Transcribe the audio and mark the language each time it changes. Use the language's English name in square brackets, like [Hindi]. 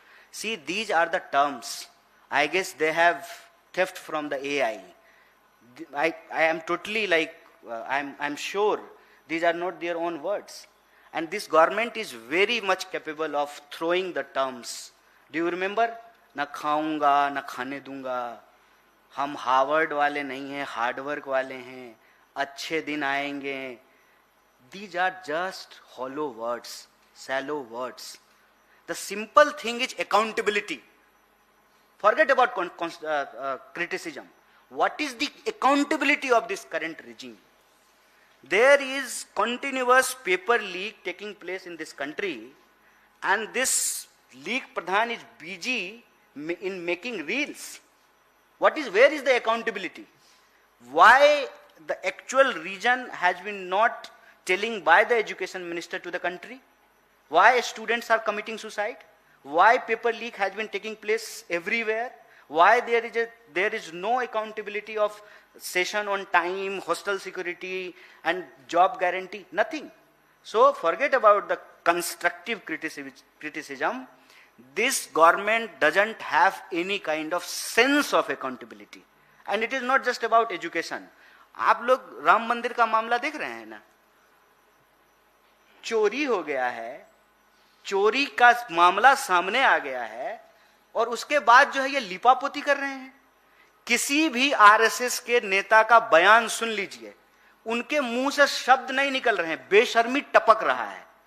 [English] See, these are the terms. I guess they have theft from the AI. I am totally like, I'm sure these are not their own words. And this government is very much capable of throwing the terms. Do you remember? [Hindi] Na khaunga, na khane dunga. हम Harvard वाले नहीं हैं, hard work वाले हैं, अच्छे दिन आएंगे. [English] These are just hollow words, shallow words. The simple thing is accountability. Forget about criticism. What is the accountability of this current regime? There is continuous paper leak taking place in this country, and this leak Pradhan is busy in making reels. Where is the accountability? Why the actual reason has been not telling by the education minister to the country? Why students are committing suicide? Why paper leak has been taking place everywhere? Why there is no accountability of session on time, hostel security and job guarantee? Nothing. So forget about the constructive criticism. this government doesn't have any kind of sense of accountability, and it is not just about education. [Hindi] आप लोग राम मंदिर का मामला देख रहे हैं ना, चोरी हो गया है, चोरी का मामला सामने आ गया है, और उसके बाद जो है ये लिपापोती कर रहे हैं। किसी भी आरएसएस के नेता का बयान सुन लीजिए, उनके मुंह से शब्द नहीं निकल रहे हैं, बेशर्मी टपक रहा है।